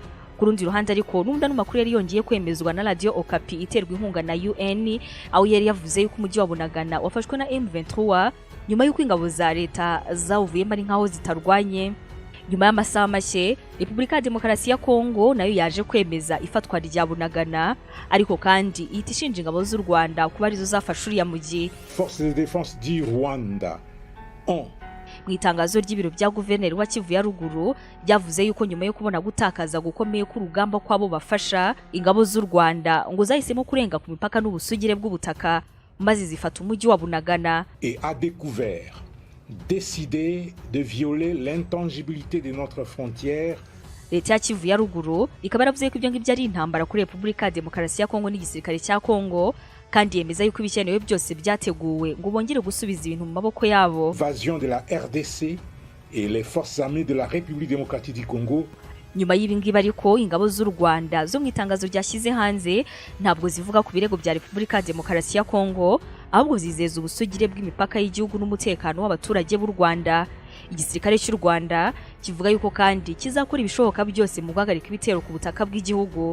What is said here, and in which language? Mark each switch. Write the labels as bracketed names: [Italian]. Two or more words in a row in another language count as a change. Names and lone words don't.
[Kinyarwanda] Ku rundi ruhande ariko n'umunda n'amakuru yari yongeye kwemezwa na Radio Okapi iterwa inkunga na UN aho yari yavuze yuko umujyi wa Bunagana wafashwe na M23 nyuma y'uko ingabo za leta zawuvuyemo ari nkaho zitarwanye. Nyuma y'amasaha make Repubulika ya Demokarasi ya Kongo nayo yaje kwemeza ifatwa rya Bunagana ariko kandi ihita ishinja ingabo z'u Rwanda kuba arizo zafashe uriya mujyi. [French] Forces de défense du Rwanda. [Kinyarwanda] Mu itangazo ry'ibiro bya guverineri wa Kivu ya ruguru byavuze yuko nyuma yo kubona gutakaza gukomeye ku rugamba kwabo bafasha ingabo z'u Rwanda ngo zahisemo kurenga ku mipaka n'ubusugire bw'ubutaka maze zifata umujyi wa Bunagana. [French] Et a découvert décidé de violer l'intangibilité de notre frontière. [Kinyarwanda] Leta ya Kivu ya ruguru ikaba yaravuze ko ibyo ngibyo ari intambara kuri Repubulika ya Demokarasi ya Kongo n'igisirikare cya Kongo, kandi yemeza yuko ibikenewe byose byateguwe ngo bongere gusubiza ibintu mu maboko yabo. [French] Invasion de la RDC et les forces armées de la République démocratique du Congo. [Kinyarwanda] Nyuma y'ibingibi ariko ingabo z'u Rwanda zo mu itangazo ryashyize hanze ntabwo zivuga ku birego bya Repubulika ya Demokarasi ya Kongo, ahubwo zizeza ubusugire bw'imipaka y'igihugu n'umutekano w'abaturage b'u Rwanda. Igisirikare cy'u Rwanda kivuga yuko kandi kizakora ibishoboka byose mu guhagarika ibitero ku butaka bw'igihugu.